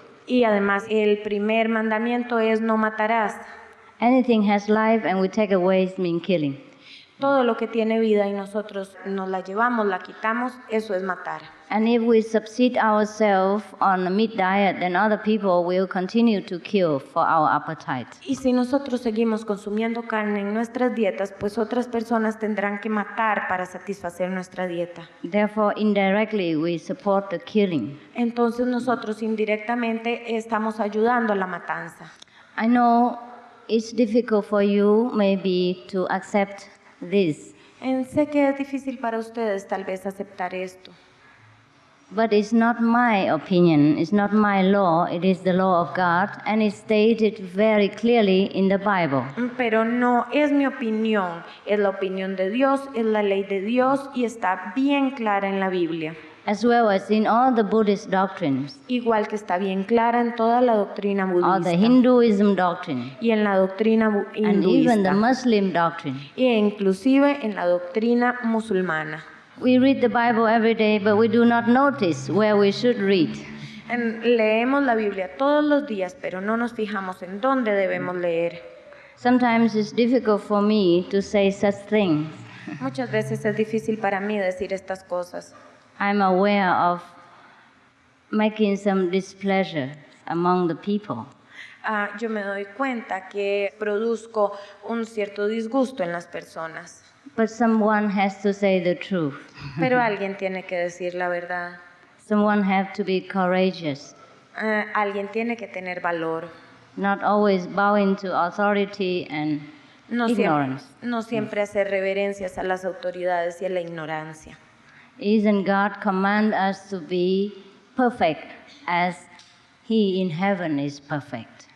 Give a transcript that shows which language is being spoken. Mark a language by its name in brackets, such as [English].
[Spanish] Y además el primer mandamiento es no matarás. [English] Anything has life and we take away it means killing. [Spanish] Todo lo que tiene vida y nosotros nos la llevamos, la quitamos, eso es matar. [English] And if we subsist ourselves on a meat diet, then other people will continue to kill for our appetite. [Spanish] Y si nosotros seguimos consumiendo carne en nuestras dietas, pues otras personas tendrán que matar para satisfacer nuestra dieta. [English] Therefore, indirectly, we support the killing. [Spanish] Entonces nosotros indirectamente estamos ayudando a la matanza. [English] I know it's difficult for you maybe to accept this, [Spanish] Sé que es difícil para ustedes tal vez aceptar esto, [English] but it's not my opinion, it's not my law, it is the law of God, and it's stated very clearly in the Bible. [Spanish] pero no es mi opinión, es la opinión de Dios, es la ley de Dios y está bien clara en la Biblia. [English] As well as in all the Buddhist doctrines, [Spanish] Igual que está bien clara en toda la doctrina [English] or the [Spanish] budista [English] Hinduism doctrine, [Spanish] y en la doctrina [English] and even the [Spanish] hinduista [English] Muslim doctrine. [Spanish] e inclusive en la doctrina musulmana. [English] We read the Bible every day, but we do not notice where we should read. [Spanish] Leemos la Biblia todos los días, pero no nos fijamos en dónde debemos leer. [English] Sometimes it's difficult for me to say such things. [Spanish] Muchas veces es difícil para mí decir estas cosas. [English] I'm aware of making some displeasure among the people. [Spanish] Yo me doy cuenta que produzco un cierto disgusto en las personas, [English] But someone has to say the truth. [Spanish] pero alguien tiene que decir la verdad. [English] Someone have to be courageous, [Spanish] Alguien tiene que tener valor. [English] not always bowing to authority and ignorance. [Spanish] No siempre hacer reverencias a las autoridades y a la ignorancia. [English] Isn't God command us to be perfect as He in heaven is perfect?